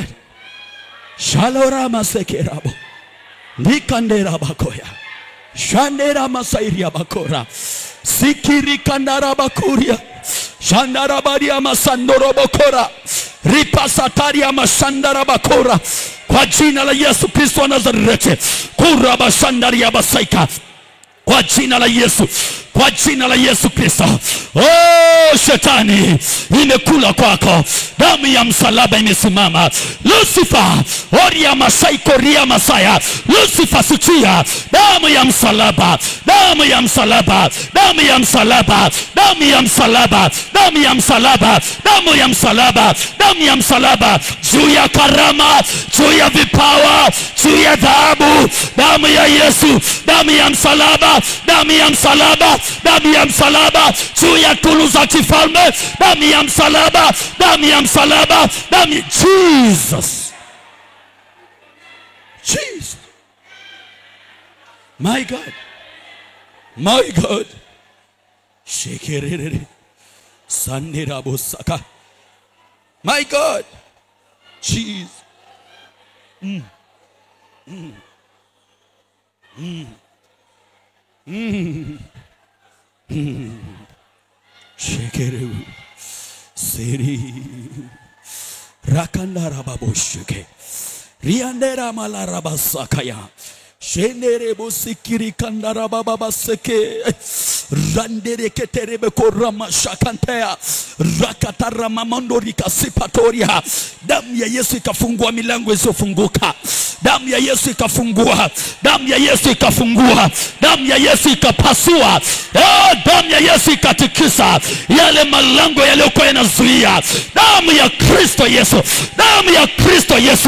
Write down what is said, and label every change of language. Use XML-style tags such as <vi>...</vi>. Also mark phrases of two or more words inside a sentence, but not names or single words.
<sw>Shalora masekerabo nikandera bakoya shandera masairia bakora sikiri kandara bakuria shandara baria masandoro bakora ripasataria mashandara bakora. Kwa jina la Yesu Kristo wa Nazareti, kuraba shandaria basaika. Kwa jina la Yesu, kwa jina la Yesu Kristo. Shetani imekula kwako, damu ya msalaba imesimama. Lucifer, oria masaiko ria masaya. Lucifer sikia, damu ya msalaba, damu ya msalaba, damu ya msalaba, damu ya msalaba, damu ya msalaba, damu ya msalaba, damu ya msalaba. Juu ya karama, juu ya vipawa, juu ya dhahabu, damu ya Yesu, damu ya msalaba, damu ya msalaba, damu ya msalaba. Juu ya tunu za kifalme, damu ya msalaba, damu ya msalaba, damu ya Jesus.</sw> <en>Jesus, my God, my God. Shekerere sanirabosaka, my God. Jesus. Shekere seri rakandara baboshke riandera malarabasakaya Shenere bosikiri kandara baba baseke. Randere keterebe korama shakantea. Rakatara mamondori kasipatoria.</en> <sw>Damu ya Yesu ikafungua milango isiyofunguka. Damu ya Yesu ikafungua. Damu ya Yesu ikafungua. Damu ya Yesu ikapasua. Damu ya Yesu ikatikisa yale malango yaliyokuwa yanazuia. Damu ya Kristo Yesu. Damu ya Kristo Yesu.</sw>